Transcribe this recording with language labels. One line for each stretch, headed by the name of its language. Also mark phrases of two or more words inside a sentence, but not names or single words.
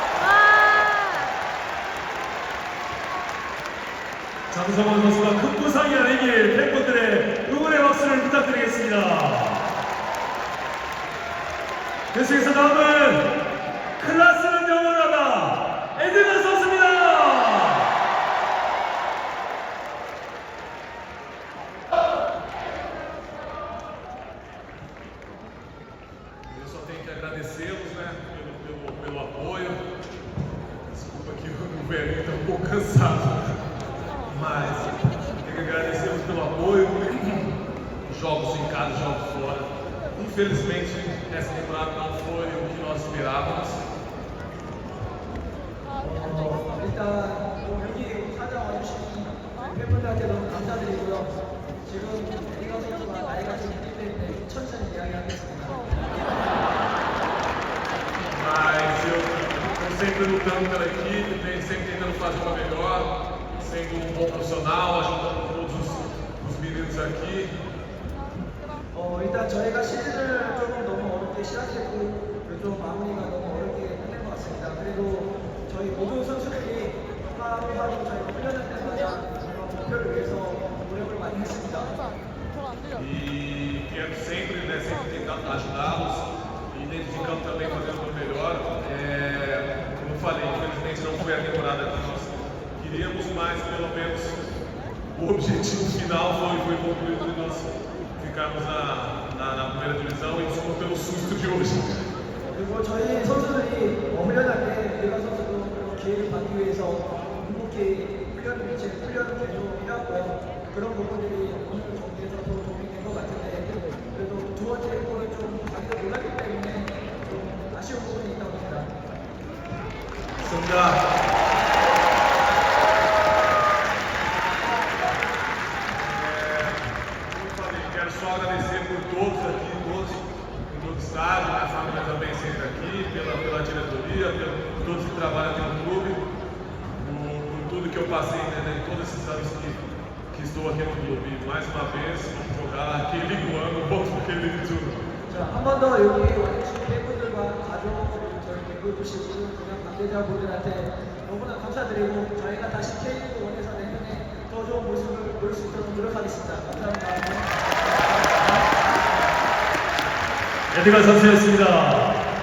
Korean: 장성원 선수가 큰 부상이 아니길 팬분들의 응원의 박수를 부탁드리겠습니다. 계속해서 다음은 클라스는 영원하다 에드먼 선수입니다.
Portuguese: Eu só tenho que agradecê-los, né, pelo apoio. Desculpa que o velhinho está um pouco cansado. Mas tem que agradecermos pelo apoio, jogos em casa, jogos fora. Infelizmente, essa temporada não foi o que nós esperávamos.
Korean: 일단 여기 찾아와 주신 팬분들한테 너무 감사드리고요. 지금 에리가 선수가 나이가 좀 있기 때문에 천천히 이야기하겠습니다.
Portuguese: Mas eu estou sempre lutando pela equipe, sempre tentando fazer uma melhor, sendo um bom profissional, ajudando todos os meninos aqui.
Korean: 일단 저희가 시즌을 조금 너무 어렵게 시작했고 좀 마무리가 너무 어렵게 끝낸 것 같습니다. 그리고 저희 모든 선수들이 하루하루 저희가 훈련할 때마다 그런 목표를 위해서 노력을 많이 했습니다.
Portuguese: E quero sempre, sempre tentar ajudá-los e dentro de campo também fazer o melhor. Como eu falei, infelizmente não foi a temporada que nós queríamos, mas pelo menos o objetivo final foi concluído e nós ficarmos na primeira divisão e desculpa pelo susto de hoje.
Korean: 그리고 저희 선수들이 훈련할 때 에리가 선수도 그런 기회를 받기 위해서 행복히 훈련을 계속 필요하고요. 그런 부분들이 오늘 경기에서도 도움이 된 것 같은데 그래도 두 번째 골을 좀 자기도 놀랐기 때문에 좀 아쉬운 부분이 있다고 봅니다. 감사합니다.
Portuguese: Quero só agradecer por todos aqui, todos em todo o estádio, minha família também sempre aqui, pela diretoria, por todos que trabalham aqui no clube, por tudo que eu passei em todos esses anos que estou aqui no clube. E mais uma vez, jogar aquele ano, volto para aquele tudo.
Korean: 자, 한 번 더 여기 와주신 팬분들과 가족 그리고 저희 댓글 주시고 그냥 관계자분들한테 너무나 감사드리고 저희가 다시 K리그 1에서 내년에 더 좋은 모습을 보일 수 있도록 노력하겠습니다. 감사합니다. 에드가 선수였습니다.